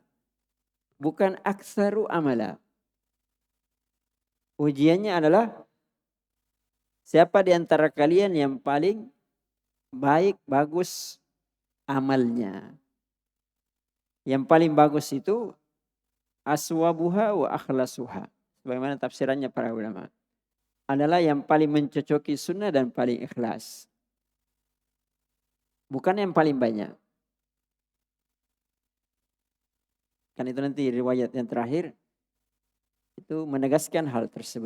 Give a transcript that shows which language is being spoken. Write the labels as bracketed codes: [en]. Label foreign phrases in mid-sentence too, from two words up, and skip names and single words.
[ar] Bukan aksaru amala. [id] Ujiannya adalah siapa di antara kalian yang paling baik, bagus amalnya. Yang paling bagus itu [ar] aswabuha wa akhlasuha. [id] Sebagaimana tafsirannya para ulama. Adalah yang paling mencocoki sunnah dan paling ikhlas. Bukan yang paling banyak. Kan itu nanti riwayat yang terakhir itu menegaskan hal tersebut.